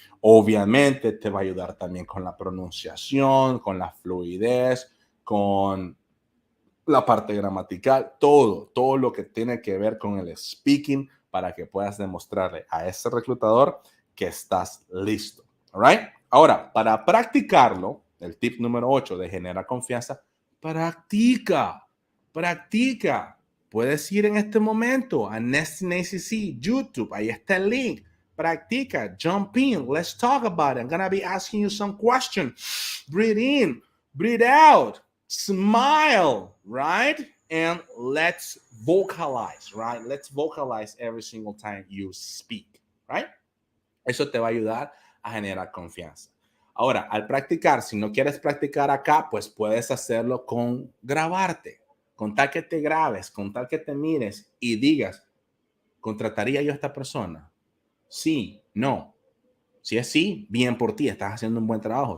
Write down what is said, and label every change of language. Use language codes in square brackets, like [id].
[es] Obviamente te va a ayudar también con la pronunciación, con la fluidez, con la parte gramatical, todo lo que tiene que ver con el speaking para que puedas demostrarle a ese reclutador que estás listo. [en] All right? [es] Ahora, para practicarlo, el tip número 8 de generar confianza, practica, practica. Puedes ir en este momento a Nestingacc, YouTube, ahí está el link. Practica, [en] jump in, let's talk about it. I'm going to be asking you some questions. Breathe in, breathe out. Smile, right? And let's vocalize, right? Let's vocalize every single time you speak, right? [es] Eso te va a ayudar a generar confianza. Ahora, al practicar, si no quieres practicar acá, pues puedes hacerlo con grabarte, con tal que te grabes, con tal que te mires y digas, ¿contrataría yo a esta persona? Sí, no. Si es sí, bien por ti, estás haciendo un buen trabajo.